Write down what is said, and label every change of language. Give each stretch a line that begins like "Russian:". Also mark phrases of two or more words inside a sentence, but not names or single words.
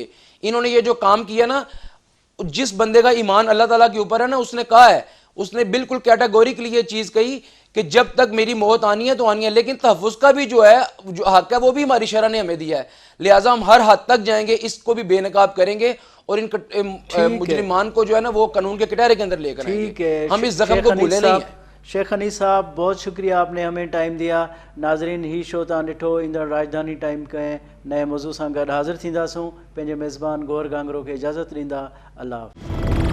Urdu: انہوں نے یہ جو کام کیا نا, جس بندے کا ایمان اللہ تعالیٰ کے اوپر ہے نا, اس نے کہا ہے, اس نے بالکل کیٹاگوریکلی یہ چیز کہی کہ جب تک میری موت آنی ہے تو آنی ہے, لیکن تحفظ کا بھی جو ہے جو حق ہے وہ بھی ہماری شرع نے ہمیں دیا ہے. لہٰذا ہم ہر حد تک جائیں گے, اس کو بھی بے نقاب کریں گے اور ان مجرمان کو جو ہے نا وہ قانون کے کٹہرے کے اندر لے کر آئیں گے. ہم اس زخم کو بھولے نہیں ہیں. شیخ حنیف صاحب بہت شکریہ, آپ نے ہمیں ٹائم دیا.
Sindhi: ناظرین ہی شو تا ڈٹھو ईंदड़ राजधानी टाइम कंहिं नए मौज़ू सां गॾु हाज़िर थींदासूं. पंहिंजे मेज़बान गौर गांगरो खे इजाज़त ॾींदा. अल्लाह हाफ़िज़.